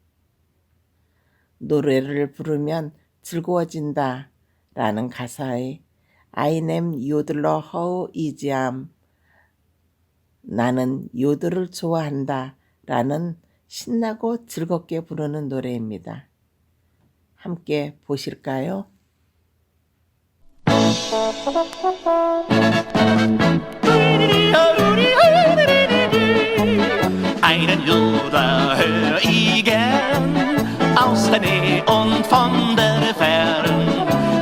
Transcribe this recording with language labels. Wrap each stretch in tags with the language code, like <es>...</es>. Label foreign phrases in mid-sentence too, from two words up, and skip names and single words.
<ko>노래를 부르면 즐거워진다 라는 가사의</ko> <de>Einen Jodler hör ich gern,</de> <ko>나는 요들을 좋아한다 라는 신나고 즐겁게 부르는 노래입니다. 함께 보실까요?</ko> <de>Einen Jodler hör ich gern, aus der Nähe und von der Fern.</de>